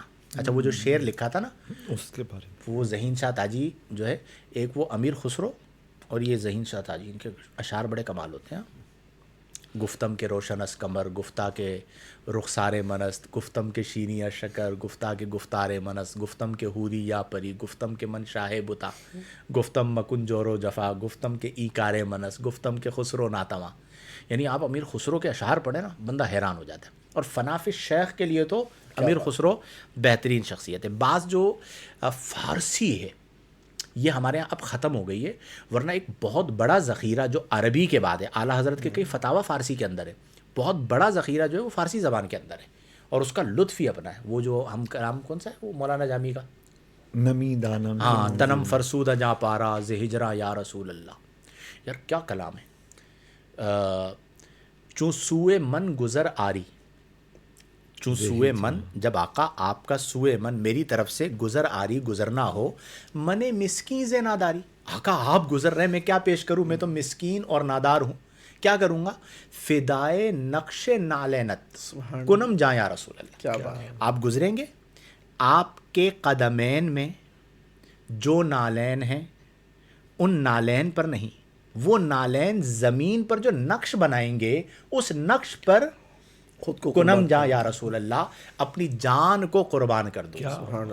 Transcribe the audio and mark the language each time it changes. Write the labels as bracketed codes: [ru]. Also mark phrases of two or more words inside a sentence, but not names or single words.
[ur] اچھا وہ جو شعر لکھا تھا نا، اس کے بارے میں وہ ذہین شاہ تاجی جو ہے، ایک وہ امیر خسرو اور یہ ذہین شاہ تاجی، ان کے اشعار بڑے کمال ہوتے ہیں۔ [fa] گفتم کے روشن اس کمر، گفتہ کے رخسار منست، گفتم کے شیریں شکر، گفتہ کے گفتار منست، گفتم کے حوری یا پری، گفتم کے من شاہ بتا، گفتم مکن جور و جفا، گفتم کے ای کار منست، گفتم کے خسرو ناتواں۔ [ur] یعنی آپ امیر خسرو کے اشعار پڑھیں نا، بندہ حیران ہو جاتا ہے۔ اور فناف شیخ کے لیے تو امیر خسرو بہترین شخصیت ہے۔ بعض جو فارسی ہے یہ ہمارے یہاں اب ختم ہو گئی ہے، ورنہ ایک بہت بڑا ذخیرہ جو عربی کے بعد ہے، اعلیٰ حضرت کے کئی فتاویٰ فارسی کے اندر ہے، بہت بڑا ذخیرہ جو ہے وہ فارسی زبان کے اندر ہے، اور اس کا لطف ہی اپنا ہے۔ وہ جو ہم کلام کون سا ہے وہ مولانا جامی کا، [fa] نمی دانم، ہاں تنم فرسودہ جا پارا ز ہجرا یا رسول اللہ، [ur] یار کیا کلام ہے۔ [fa] چوں سوئے من گزر آری، چوں سوئے من، [ur] جب آقا آپ کا [fa] سوئے من [ur] میری طرف سے [fa] گزر آری [ur] گزرنا ہو، [fa] من مسکین ز ناداری، [ur] آقا آپ گزر رہے ہیں میں کیا پیش کروں، میں تو مسکین اور نادار ہوں، کیا کروں گا؟ [fa] فدائے نقش نالینت کنم جا یا رسول اللہ۔ [ur] کیا بات ہے۔ آپ گزریں گے، آپ کے قدمین میں جو نالین ہیں ان نالین پر نہیں، وہ نالین زمین پر جو نقش بنائیں گے اس نقش پر خود کو [fa] کنم جا یا رسول اللہ، [ur] اپنی جان کو قربان کر دو۔